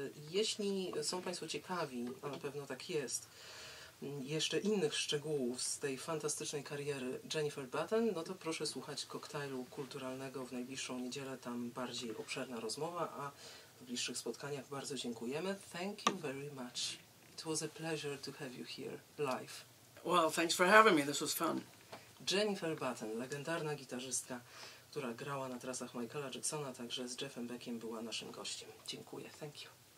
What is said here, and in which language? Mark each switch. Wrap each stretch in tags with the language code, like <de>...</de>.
<pl>Jeśli są Państwo ciekawi, a na pewno tak jest, jeszcze innych szczegółów z tej fantastycznej kariery Jennifer Batten, no to proszę słuchać Koktajlu Kulturalnego w najbliższą niedzielę, tam bardziej obszerna rozmowa, a w bliższych spotkaniach bardzo dziękujemy.</pl> <en>Thank you very much. It was a pleasure to have you here live. Well, thanks for having me. This was fun.</en> <pl>Jennifer Batten, legendarna gitarzystka, która grała na trasach Michaela Jacksona, także z Jeffem Beckiem była naszym gościem. Dziękuję.</pl> <en>Thank you.</en>